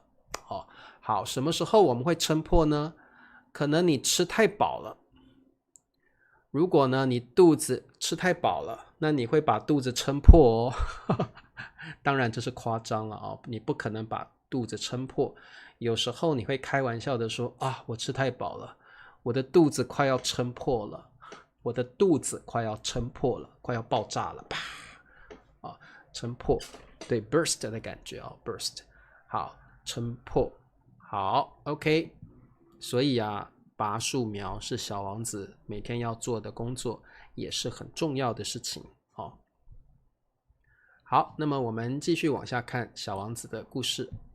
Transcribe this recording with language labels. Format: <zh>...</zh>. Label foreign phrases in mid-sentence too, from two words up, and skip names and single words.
<zh>好，什麼時候我們會撐破呢？可能你吃太飽了。如果呢，你肚子吃太飽了，那你會把肚子撐破當然這是誇張了你不可能把肚子撐破。有時候你會開玩笑的說我吃太飽了，我的肚子快要撐破了。快要爆炸了，啪！撐破，對 burst 的感覺burst。好，撐破，好 ，OK。所以拔樹苗是小王子每天要做的工作，也是很重要的事情好，那麼我們繼續往下看小王子的故事。</zh>